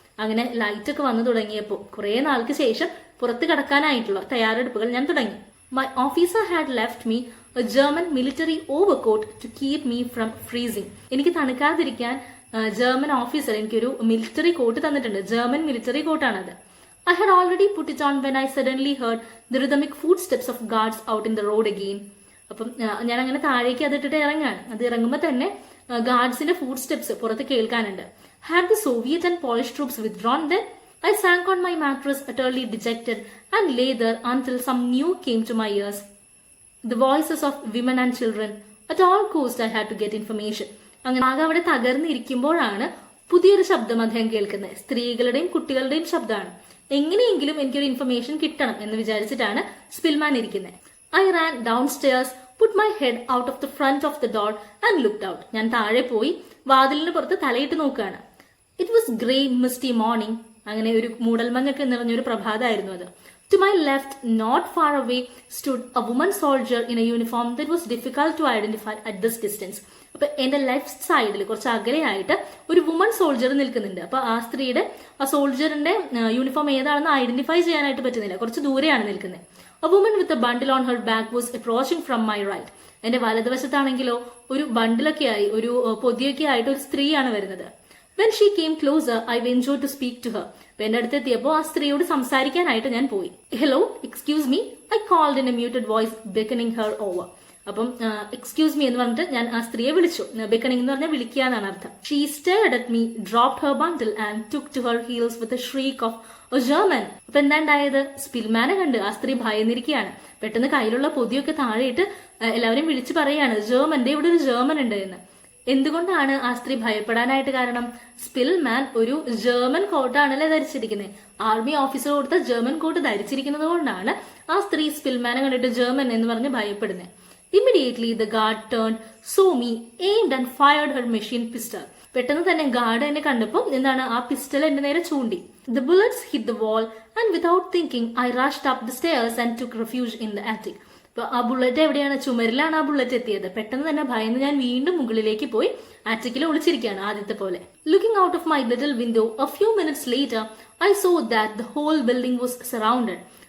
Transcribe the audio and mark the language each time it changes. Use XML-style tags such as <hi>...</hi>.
<ml>അങ്ങനെ ലൈറ്റ് ഒക്കെ വന്നു തുടങ്ങിയപ്പോൾ കുറെ നാൾക്ക് ശേഷം പുറത്ത് കടക്കാനായിട്ടുള്ള തയ്യാറെടുപ്പുകൾ ഞാൻ തുടങ്ങി.</ml> <en>My officer had left me a German military overcoat to keep me from freezing.</en> <ml>എനിക്ക് തണുക്കാതിരിക്കാൻ ജർമ്മൻ ഓഫീസർ എനിക്കൊരു മിലിറ്ററി കോട്ട് തന്നിട്ടുണ്ട്. German military കോട്ടാണത്.</ml> <en>I had already put it on when I suddenly heard the rhythmic footsteps of guards out in the road again.</en> <ml>അപ്പം ഞാൻ അങ്ങനെ താഴേക്ക് അതിട്ടിട്ട് ഇറങ്ങാണ്. അത് ഇറങ്ങുമ്പോൾ തന്നെ ഗാർഡ്സിന്റെ ഫുഡ് സ്റ്റെപ്സ് പുറത്ത് കേൾക്കാനുണ്ട്.</ml> <en>Had the Soviet and Polish troops withdrawn then? I sank on my mattress, utterly dejected, and lay there until some news came to my ears. The voices of women and children. At all cost I had to get information.</en> <ml>അങ്ങനെ ആകെ അവിടെ തകർന്നിരിക്കുമ്പോഴാണ് പുതിയൊരു ശബ്ദം അദ്ദേഹം കേൾക്കുന്നത്. സ്ത്രീകളുടെയും കുട്ടികളുടെയും ശബ്ദമാണ്. എങ്ങനെയെങ്കിലും എനിക്കൊരു ഇൻഫർമേഷൻ കിട്ടണം എന്ന് വിചാരിച്ചിട്ടാണ് സ്പിൽമാൻ ഇരിക്കുന്നത്.</ml> <en>I ran downstairs, put my head out of the front of the door and looked out.</en> <ml>ഞാൻ താഴെ പോയി വാതിലിന് പുറത്ത് തലയിട്ട് നോക്കുകയാണ്.</ml> <en>It was grey, misty morning.</en> <ml>അങ്ങനെ ഒരു മൂടൽമഞ്ഞൊക്കെ നിറഞ്ഞൊരു പ്രഭാതമായിരുന്നു അത്.</ml> <en>To my left, not far away, stood a woman soldier in a uniform that was difficult to identify at this distance.</en> <ml>അപ്പൊ എന്റെ ലെഫ്റ്റ് സൈഡിൽ കുറച്ച് അകലെയായിട്ട് ഒരു വുമൺ സോൾജർ നിൽക്കുന്നുണ്ട്. അപ്പൊ ആ സ്ത്രീയുടെ ആ സോൾജറിന്റെ യൂണിഫോം ഏതാണെന്ന് ഐഡന്റിഫൈ ചെയ്യാനായിട്ട് പറ്റുന്നില്ല, കുറച്ച് ദൂരെയാണ് നിൽക്കുന്നത്.</ml> <en>A woman with a bundle on her back was approaching from my right.</en> <ml>എന്റെ വലതുവശത്താണെങ്കിലോ ഒരു ബണ്ടിലൊക്കെ ആയി, ഒരു പൊതിയൊക്കെ ആയിട്ട് ഒരു സ്ത്രീയാണ് വരുന്നത്.</ml> <en>When she came closer, I ventured to speak to her.</en> <ml>അപ്പൊ എന്റെ അടുത്ത് എത്തിയപ്പോൾ ആ സ്ത്രീയോട് സംസാരിക്കാനായിട്ട് ഞാൻ പോയി.</ml> <en>Hello, excuse me, I called in a muted voice, beckoning her over.</en> <ml>അപ്പം</ml> <en>excuse me</en> <ml>എന്ന് പറഞ്ഞിട്ട് ഞാൻ ആ സ്ത്രീയെ വിളിച്ചു. ബെക്കണിംഗ് എന്ന് പറഞ്ഞാൽ വിളിക്കുക എന്നാണ് അർത്ഥം.</ml> <en>She stared at me, dropped her bundle and took to her heels with a shriek of a German.</en> <ml>അപ്പൊ എന്താ ഉണ്ടായത്? സ്പിൽമാനെ കണ്ട് ആ സ്ത്രീ ഭയന്നിരിക്കുകയാണ്. പെട്ടെന്ന് കയ്യിലുള്ള പൊതിയൊക്കെ താഴെയിട്ട് എല്ലാവരും വിളിച്ചു പറയാണ്, ജർമന്റെ ഇവിടെ ഒരു ജർമൻ ഉണ്ട് എന്ന്. എന്തുകൊണ്ടാണ് ആ സ്ത്രീ ഭയപ്പെടാനായിട്ട് കാരണം? സ്പിൽമാൻ ഒരു ജർമൻ കോട്ടാണല്ലേ ധരിച്ചിരിക്കുന്നത്. ആർമി ഓഫീസർ കൊടുത്ത ജർമൻ കോട്ട് ധരിച്ചിരിക്കുന്നത് കൊണ്ടാണ് ആ സ്ത്രീ സ്പിൽമാനെ കണ്ടിട്ട് ജർമൻ എന്ന് പറഞ്ഞ് ഭയപ്പെടുന്നത്.</ml> <en>Immediately the guard turned, saw me, aimed and fired her machine pistol.</en> <ml>പെട്ടെന്ന് തന്നെ ഗാർഡ് എന്നെ കണ്ടപ്പോൾ എന്താണ് ആ പിസ്റ്റൾ എന്റെ നേരെ ചൂണ്ടി.</ml> <en>The bullets hit the wall and without thinking I rushed up the stairs and took refuge in the attic.</en> <ml>അപ്പൊ ആ ബുള്ളറ്റ് എവിടെയാണ്? ചുമരിലാണ് ആ ബുള്ളറ്റ് എത്തിയത്. പെട്ടെന്ന് തന്നെ ഭയന്ന് ഞാൻ വീണ്ടും മുകളിലേക്ക് പോയി ആറ്റിക്കിൽ ഒളിച്ചിരിക്കുകയാണ് ആദ്യത്തെ പോലെ.</ml> <en>Looking out of my little window, a few minutes later, I saw that the whole building was surrounded.</en>